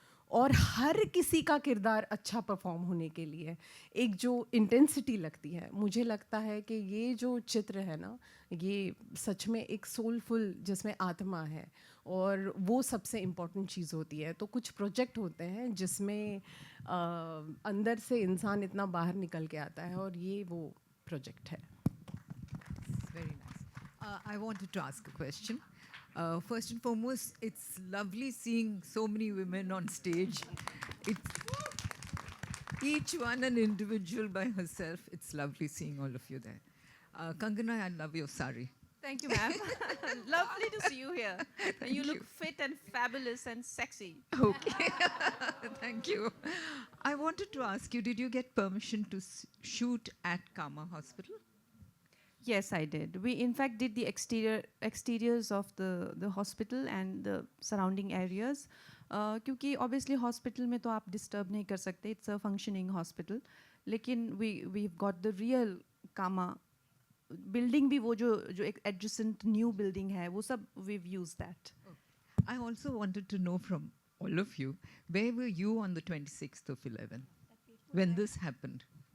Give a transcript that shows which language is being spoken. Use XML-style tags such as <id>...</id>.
<hi>और हर किसी का किरदार अच्छा परफॉर्म होने के लिए एक जो इंटेंसिटी लगती है, मुझे लगता है कि ये जो चित्र है ना, ये सच में एक सोलफुल, जिसमें आत्मा है, और वो सबसे इम्पॉर्टेंट चीज़ होती है। तो कुछ प्रोजेक्ट होते हैं जिसमें अंदर से इंसान इतना बाहर निकल के आता है, और ये वो प्रोजेक्ट है।</hi> <en>Very nice. I wanted to ask a question. First and foremost, it's lovely seeing so many women on stage. It's each one an individual by herself. It's lovely seeing all of you there. Kangana, I love your sari. Thank you, ma'am. Lovely to see you here. You look fit and fabulous and sexy. Okay. Thank you. I wanted to ask you, did you get permission to shoot at Kama Hospital? Yes, I did. We in fact did the exteriors of the hospital and the surrounding areas.</en> <hi>क्योंकि obviously hospital में तो आप disturb नहीं कर सकते.</hi> <en>It's a functioning hospital. लेकिन we've got the real Kama building भी वो जो एक adjacent new building है वो सब we've used that. I also wanted to know from all of you, where were you on the 26th of 11 when this happened?</en>